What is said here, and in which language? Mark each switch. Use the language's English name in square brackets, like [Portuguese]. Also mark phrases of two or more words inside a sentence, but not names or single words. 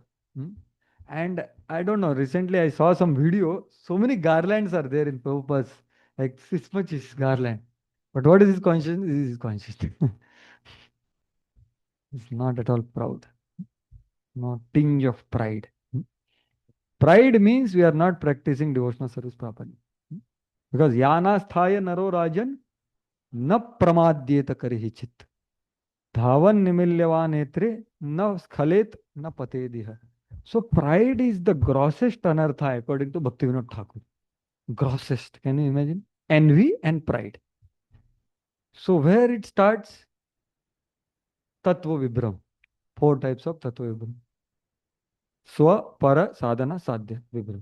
[English] And I don't know, recently I saw some video, so many garlands are there in Prabhupada's, like this much is garland. But what is his conscience? This is his conscience. It's not at all proud. No tinge of pride. Pride means we are not practicing devotional service properly. [Sanskrit] Because यानास्थाय नरो राजन् न प्रमाद्येत कर्हिचित्. धावन् निमील्य वा नेत्रे न स्खलेन्न पतेदिह. [English] So pride is the grossest anartha according to Bhaktivedanta Thakur. Grossest. Can you imagine? Envy and pride. So where it starts? Tattva Vibram. 4 types of Tattva Vibram. Swa, Para, Sadhana, Sadhya Vibram.